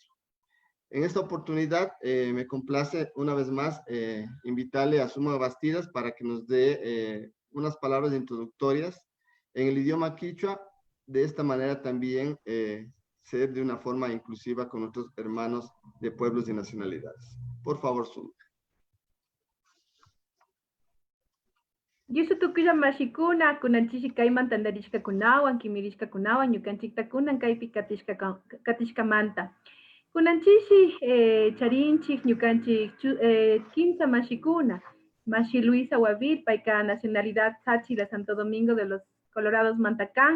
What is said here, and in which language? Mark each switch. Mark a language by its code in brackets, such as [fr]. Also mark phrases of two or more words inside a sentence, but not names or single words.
[es] En esta oportunidad me complace una vez más invitarle a Sumac Bastidas para que nos dé unas palabras introductorias en el idioma quichua. De esta manera también ser de una forma inclusiva con nuestros hermanos de pueblos y nacionalidades. Por favor, Sumac. [qu] Yusu tukuya mashikuna, kunanchishi kaiman tandarishka kunawan, kimirishka kunawan, yukanchikta kunan kaipi katishka manta. Kunanchishi charinchik ñukanchik kimsa mashikuna, Mashi Luisa Wavir, paika nacionalidad Táchira, Santo Domingo de los Colorados Mantacán,